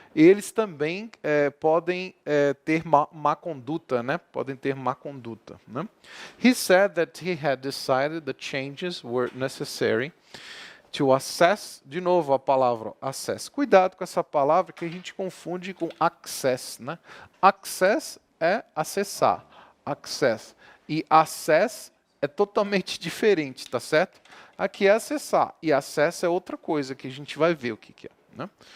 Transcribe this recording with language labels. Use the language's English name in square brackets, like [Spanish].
[Portuguese] Eles também podem ter má conduta, né? Podem ter má conduta, né? [English] He said that he had decided the changes were necessary to assess, [Portuguese] de novo a palavra assess. Cuidado com essa palavra que a gente confunde com access, né? Access é acessar, access. E access é totalmente diferente, tá certo? Aqui é acessar e acesso é outra coisa que a gente vai ver o que é, né?